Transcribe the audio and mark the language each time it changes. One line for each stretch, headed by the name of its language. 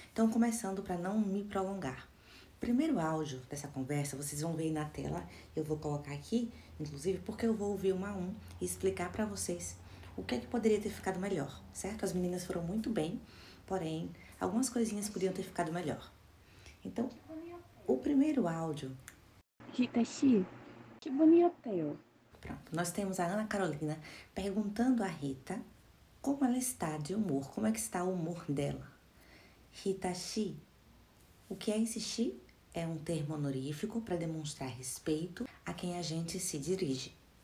Portuguese: Então, começando para não me prolongar. Primeiro áudio dessa conversa, vocês vão ver aí na tela, eu vou colocar aqui, inclusive, porque eu vou ouvir um a um e explicar para vocês o que é que poderia ter ficado melhor, certo? As meninas foram muito bem, porém, algumas coisinhas podiam ter ficado melhor. Então, o primeiro áudio...
Korean: Rita 씨, 기분이 어때요?
Portuguese: Pronto, nós temos a Ana Carolina perguntando a Rita como ela está de humor, como é que está o humor dela. Rita 씨, o que é esse 씨? É um termo honorífico para demonstrar respeito a quem a gente se dirige.